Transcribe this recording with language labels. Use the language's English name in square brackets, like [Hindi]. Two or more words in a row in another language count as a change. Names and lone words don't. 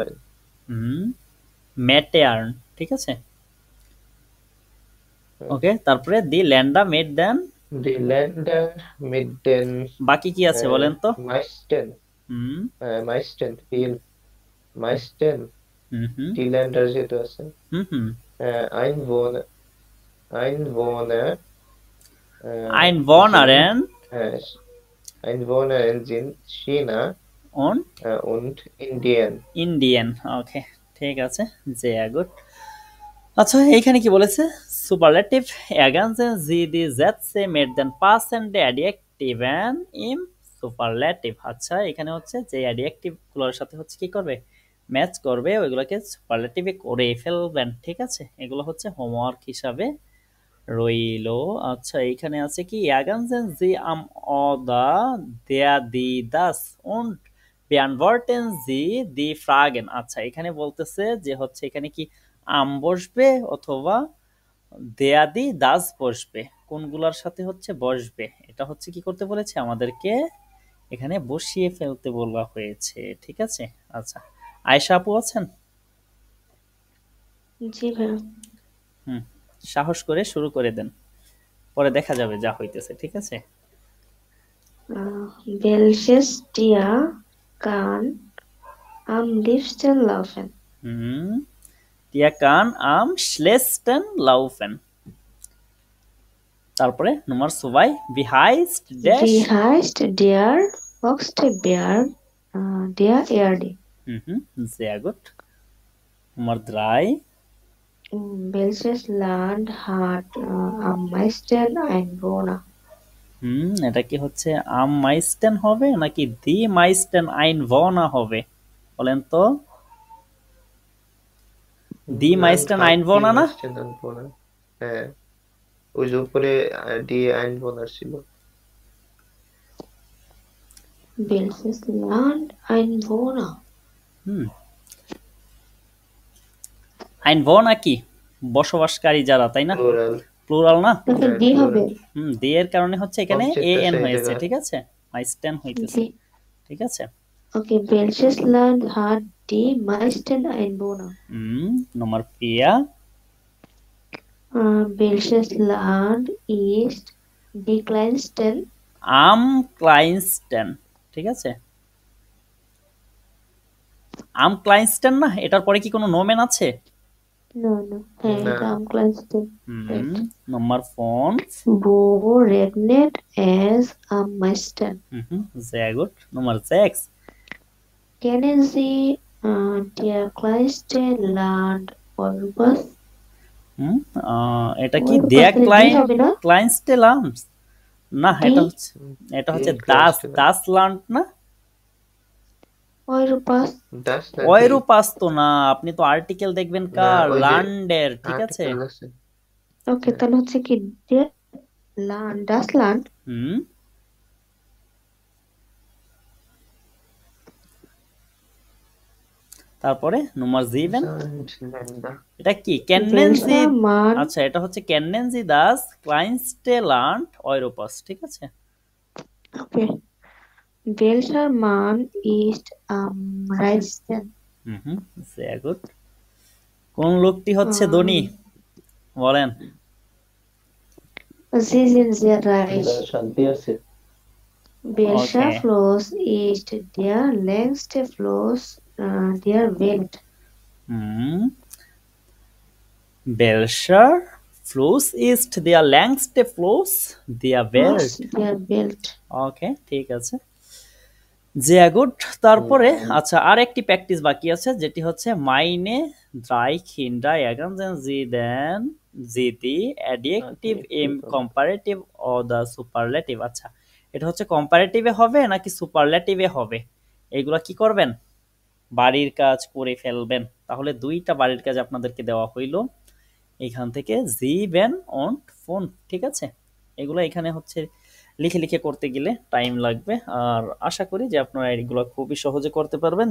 [Bangla] মেটেয়ার্ন, ঠিক আছে। ওকে, তারপরে [German] die Länder mit den Die Länder mit den [Bangla] বাকি কি আছে বলেন তো? meisten হুম [German] meisten viel meisten [Bangla] হুম হুম টিল্যান্ডার যেহেতু আছে হুম হুম [German] Einwohner Einwohnern sind Einwohnern Einwohner sind China und und Indien. Indien. [Bangla] ওকে, ঠিক আছে, [German] sehr gut. [Bangla] আচ্ছা, এইখানে কি বলেছে? [German] সুপারলেটিভ ergänzen sie die Sätze mit den passenden Adjektiven im Superlativ. [Bangla] আচ্ছা, এখানে হচ্ছে যে অ্যাডজেক্টিভ গুলোর সাথে হচ্ছে কি করবে, ম্যাচ করবে, ওইগুলোকে সুপারলেটিভে করে ফেলবেন। ঠিক আছে, এগুলো হচ্ছে হোমওয়ার্ক হিসাবে রইলো। আচ্ছা, এইখানে আছে কি [German] ergänzen sie am oder der die das und beantworten sie die Fragen। [Bangla] আচ্ছা, এখানে বলতেছে যে হচ্ছে এখানে কি আম বসবে অথবা [German] der die das [Bangla] বসবে, কোনগুলার সাথে হচ্ছে বসবে, এটা হচ্ছে কি করতে বলেছে আমাদেরকে, এখানে বসিয়ে ফেলতে বলা হয়েছে। ঠিক আছে। আচ্ছা, আয়েশা আপু আছেন? জি ভাইয়া। হুম, সাহস করে শুরু করে দেন, পরে দেখা যাবে যা হইতেছে। ঠিক আছে। [German] Welches Tier kann am liebsten laufen? হুম, der kann am schnellsten laufen। [Bangla] তারপরে নম্বর 2, [German] wie heißt der Wie heißt der höchste Berg der Erde? sehr gut। নম্বর 3, Welches Land hat am meisten Einwohner? [Bangla] এটা কি হচ্ছে [German] am meisten [Bangla] হবে নাকি [German] die meisten Einwohner [Bangla] হবে, বলেন তো? [German] die Land meisten hat die Einwohner না? meisten Einwohner. [Bangla] হ্যাঁ, ওই যে উপরে [German] die Einwohner [Bangla] ছিল। [German] Welches Land Einwohner? [Bangla] হুম, Einwohner কি বসবাসকারী যারা, তাই না? Plural. প্লুরাল না? তাহলে হ্যাঁ, ডি plural. হবে। ডি এর কারণে হচ্ছে এখানে Object এ আছে এন এই হয়েছে। জায়গায়। ঠিক আছে, মাইস্টেন হইতেছে। ডি। ঠিক আছে। [German] Okay, welches Land hat die meisten Einwohner? [Bangla] নম্বর 4, [German] Welches Land ist die kleinsten? am kleinsten। [Bangla] ঠিক আছে, [German] am kleinsten [Bangla] না, এটার পরে কি কোনো নোমেন আছে? [English] No, no. হ্যাঁ, [Bangla] না। এটা [German] am kleinsten. [Bangla] নম্বর 5, [German] Wo regnet es am meisten? sehr gut। নম্বর 6, Kennen Sie der kleinste Land Europas? [Bangla] এটা কি Europas der তাহলে ডি হবে না? [German] kleinste Land না, [Bangla] ডি। এটা হচ্ছে Die das [German] kleinste Land. das Land না, Europas। Das না [Bangla] ওয়রোপাস তো না, আপনি তো আর্টিকেল দেখবেন না, কার, ওই যে ল্যান্ডের। ঠিক আছে। article আছে। Okay, তাহলে হচ্ছে কি [German] der Land, das Land? [Bangla] হুম, তারপরে নম্বর 7, Länder. এটা কি [German] kennen Sie? Welcher Mann [Bangla] আচ্ছা, এটা হচ্ছে [German] kennen Sie das kleinste Land Europas। [Bangla] ঠিক আছে। Okay. [German] Welcher Mann ist am reichsten? sehr gut। [Bangla] কোন লোকটি হচ্ছে ধনী, বলেন? [German] Sie sind sehr reich. [Bangla] শান্তি আছে। Welcher Okay. [German] Fluss ist der längste Fluss der Welt? welcher Fluss ist der längste Fluss der Welt? Der Welt. [Bangla] ওকে, ঠিক আছে, [German] sehr gut। [Bangla] তারপরে আচ্ছা, আর একটি প্র্যাকটিস বাকি আছে, যেটি হচ্ছে [German] meine drei Kinder ergänzen sie den sie die Adjektiv im Comparative oder Superlative। [Bangla] আচ্ছা, এটা হচ্ছে কম্পারেটিভে হবে নাকি সুপারলেটিভে হবে, এগুলা কি করবেন, বাড়ির কাজ করে ফেলবেন। তাহলে 2টা বাড়ির কাজ আপনাদেরকে দেওয়া হইলো এখান থেকে, জিবেন অন ফোন। ঠিক আছে, এগুলো এখানে হচ্ছে লিখে লিখে করতে গেলে টাইম লাগবে, আর আশা করি যে আপনারা এগুলো খুবই সহজে করতে পারবেন।